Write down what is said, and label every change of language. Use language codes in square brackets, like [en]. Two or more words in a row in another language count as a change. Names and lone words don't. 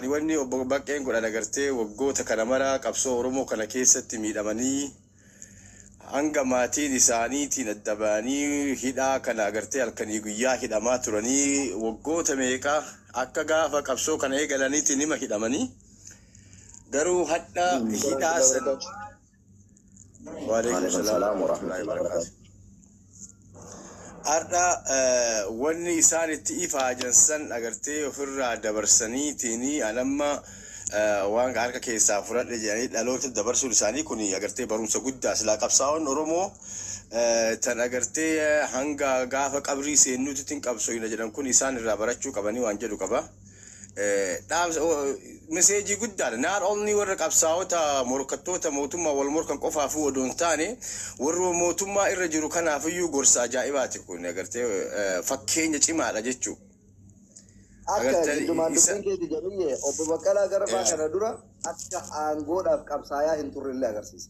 [om] Wanni obbo Baqqeen godhan agartee waggoota kana mara qabsoo Oromoo kana keessatti miidhamanii hanga maatiin isaaniitiin adda ba'anii hidhaa kana agartee halkanii guyyaa hidhamaa turanii waggoota meeqa akka gaafa qabsoo kana eegalaniitiin nima hidhamanii garuu hadda hidhaa san. [ar] وعليكم السلام ورحمة الله وبركاته. [om] Arda wanni isaan itti ifaajansan agartee ofirraa dabarsaniitiin anamma waan harka keessaa fudhadhe jedhanii dhaloota dabarsuun isaanii kun agartee barumsa guddaa silaa qabsaa'oon Oromoo tan agartee hanga gaafa qabrii seennuutiin qabsooyina jedhan kun isaan irraa barachuu qabanii waan jedhu qaba. Meseejii guddaadha. [en] Not only [om] warra qabsaa'ota morkattoota mootummaa wal morkan qofaafuu odoon taane warra mootummaa irra jiru kanaafiyyuu gorsa ajaa'ibaati kun agartee fakkeenya cimaadha jechuudha. Akka giddumaan dubbiin keeti jedhee obbo Baqqalaa Garbaa kana dura akka aangoodhaaf qabsaa'aa hin turrellee agarsiisa.